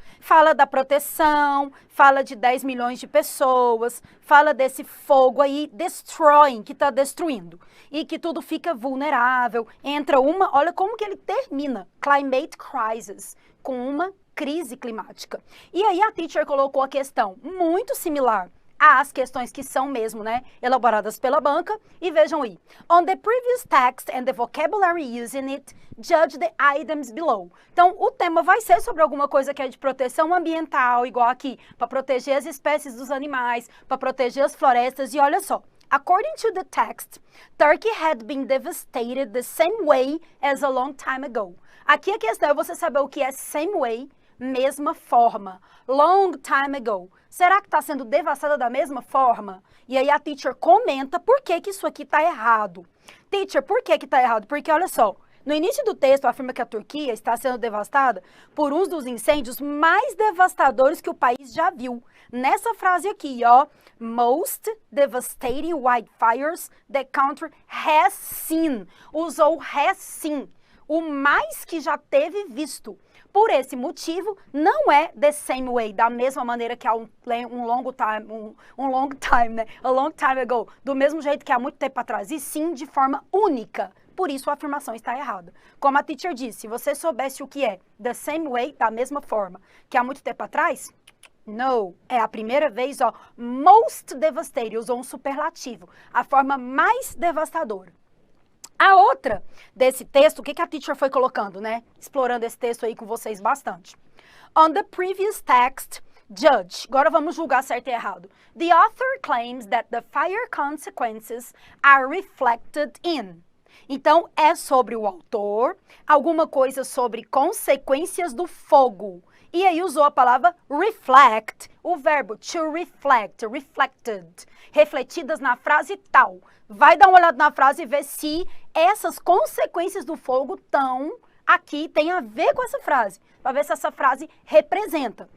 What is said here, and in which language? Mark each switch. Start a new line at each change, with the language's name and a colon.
Portuguese: Fala da proteção, fala de 10 milhões de pessoas, fala desse fogo aí, destroying, que está destruindo, e que tudo fica vulnerável. Entra uma, olha como que ele termina, climate crisis, com uma crise climática. E aí a teacher colocou a questão muito similar às questões que são mesmo, né, elaboradas pela banca, e vejam aí.
English: On the previous text and the vocabulary used in it, judge the items below.
Portuguese: Então, o tema vai ser sobre alguma coisa que é de proteção ambiental, igual aqui, para proteger as espécies dos animais, para proteger as florestas, e olha só.
English: According to the text, Turkey had been devastated the same way as a long time ago.
Portuguese: Aqui a questão é você saber o que é same way, mesma forma. Long time ago. Será que está sendo devastada da mesma forma? E aí a teacher comenta por que isso aqui está errado. Teacher, por que está errado? Porque olha só, no início do texto afirma que a Turquia está sendo devastada por um dos incêndios mais devastadores que o país já viu. Nessa frase aqui, ó,
English: most devastating wildfires the country has seen.
Portuguese: Usou has seen, o mais que já teve visto. Por esse motivo, não é the same way, da mesma maneira que há um long time, né?
English: A long time ago,
Portuguese: do mesmo jeito que há muito tempo atrás, e sim de forma única. Por isso a afirmação está errada. Como a teacher disse, se você soubesse o que é
English: the same way,
Portuguese: da mesma forma que há muito tempo atrás, no, é a primeira vez, ó, most devastating, usou um superlativo, a forma mais devastadora. A outra desse texto, o que a teacher foi colocando, né? Explorando esse texto aí com vocês bastante.
English: On the previous text, judge.
Portuguese: Agora vamos julgar certo e errado.
English: The author claims that the fire consequences are reflected in.
Portuguese: Então, é sobre o autor, alguma coisa sobre consequências do fogo. E aí usou a palavra reflect, o verbo to reflect, reflected, refletidas na frase tal. Vai dar uma olhada na frase e ver se essas consequências do fogo estão aqui, tem a ver com essa frase, para ver se essa frase representa.